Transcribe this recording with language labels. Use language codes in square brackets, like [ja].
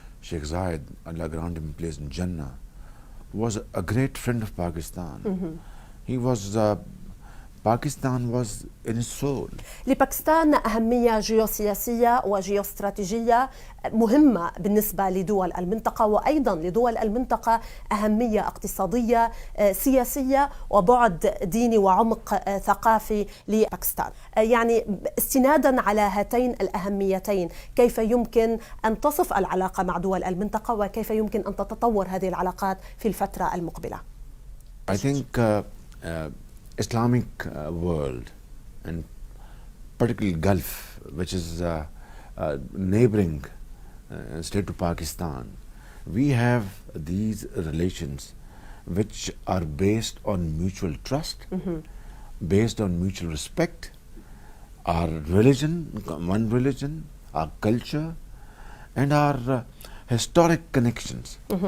[en] Sheikh Zayed, Allah grant him place in Jannah, was a great friend of Pakistan. He was Pakistan was in his soul. [ar] لباكستان أهمية جيوسياسية وجيوستراتيجية مهمة بالنسبة لدول المنطقة، وأيضا لدول المنطقة أهمية اقتصادية سياسية وبعد ديني وعمق ثقافي لباكستان. يعني استنادا على هاتين الأهميتين، كيف يمكن أن تصف العلاقة مع دول المنطقة وكيف يمكن أن تتطور هذه العلاقات في الفترة المقبلة؟ [en] I think Islamic world, and particularly Gulf, which is neighboring state to Pakistan, we have these relations which are based on mutual trust, based on mutual respect, our religion, one religion, our culture, and our historic connections.